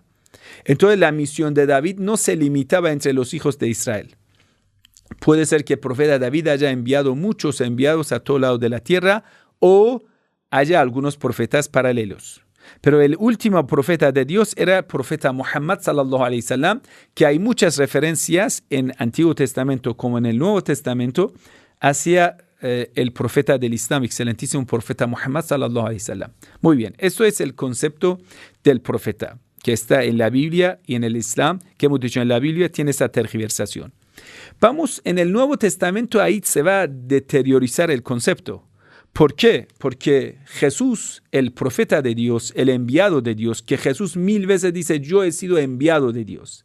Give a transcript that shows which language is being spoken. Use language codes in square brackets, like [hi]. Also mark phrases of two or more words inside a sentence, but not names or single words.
[es] Entonces la misión de David no se limitaba entre los hijos de Israel. Puede ser que el profeta David haya enviado muchos enviados a todo lado de la tierra o haya algunos profetas paralelos. Pero el último profeta de Dios era el profeta Muhammad [ar] صلى الله عليه وسلم, [es] que hay muchas referencias en Antiguo Testamento como en el Nuevo Testamento hacia el profeta del Islam, excelentísimo profeta Muhammad [ar] صلى الله عليه وسلم. [es] Muy bien, eso es el concepto del profeta que está en la Biblia y en el Islam, que hemos dicho en la Biblia, tiene esa tergiversación. Vamos, en el Nuevo Testamento, ahí se va a deteriorizar el concepto. ¿Por qué? Porque Jesús, el profeta de Dios, el enviado de Dios, que Jesús 1000 veces dice, yo he sido enviado de Dios.